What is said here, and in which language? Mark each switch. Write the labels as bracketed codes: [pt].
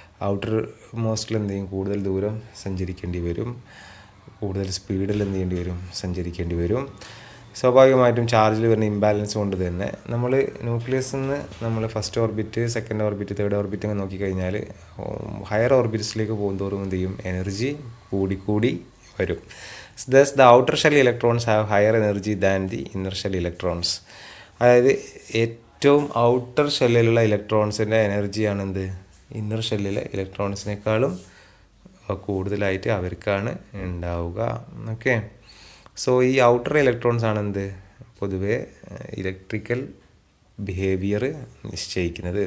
[ml] Outer മോസ്റ്റിൽ എന്ത് ചെയ്യും, കൂടുതൽ ദൂരം സഞ്ചരിക്കേണ്ടി വരും, കൂടുതൽ സ്പീഡിൽ എന്ത് ചെയ്യേണ്ടി വരും, സഞ്ചരിക്കേണ്ടി വരും. സ്വാഭാവികമായിട്ടും ചാർജിൽ വരുന്ന ഇംബാലൻസ് കൊണ്ട് തന്നെ നമ്മൾ ന്യൂക്ലിയസിൽ നിന്ന് നമ്മൾ first orbit, second orbit, third orbit ഒക്കെ നോക്കിക്കഴിഞ്ഞാൽ ഹയർ ഓർബിറ്റ്സിലേക്ക് പോകുന്തോറും എന്ത് ചെയ്യും, എനർജി കൂടിക്കൂടി വരും. [en] Thus the outer shell electrons have higher energy than the inner shell electrons. [ml] അതായത് ഏറ്റവും ഔട്ടർ ഷെല്ലിലുള്ള ഇലക്ട്രോൺസിൻ്റെ എനർജിയാണ് എന്ത്, ഇന്നർ ഷെല്ലിലെ ഇലക്ട്രോൺസിനേക്കാളും കൂടുതലായിട്ട് അവർക്കാണ് ഉണ്ടാവുക. ഓക്കെ, സോ ഈ ഔട്ടർ ഇലക്ട്രോൺസ് ആണ് എന്ത്, പൊതുവെ ഇലക്ട്രിക്കൽ ബിഹേവിയർ നിശ്ചയിക്കുന്നത്.